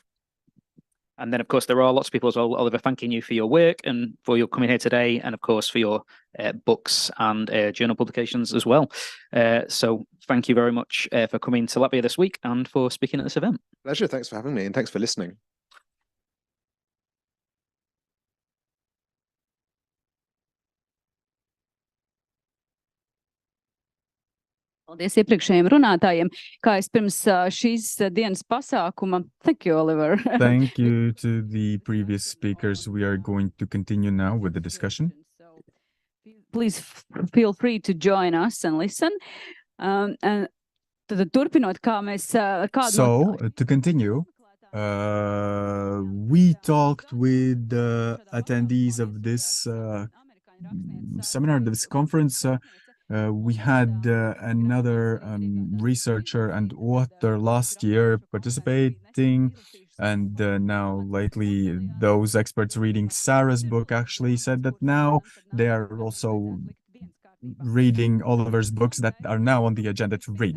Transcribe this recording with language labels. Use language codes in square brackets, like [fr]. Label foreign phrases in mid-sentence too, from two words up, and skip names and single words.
[en] And then, of course, there are lots of people as well, Oliver, thanking you for your work and for your coming here today, and of course for your books and journal publications as well. So thank you very much for coming to Latvia this week and for speaking at this event. Pleasure. Thanks for having me, and thanks for listening. [lv] Paldies iepriekšējiem runātājiem. Kā es pirms šīs dienas pasākuma. [en] Thank you, Oliver. Thank you to the previous speakers. We are going to continue now with the discussion. Please feel free to join us and listen. [lv] And turpinot, kā mēs kādu [en] So, to continue, we talked with the attendees of this seminar, this conference. We had another researcher and author last year participating, and now lately those experts reading Sarah's book actually said that now they are also reading Oliver's books that are now on the agenda to read.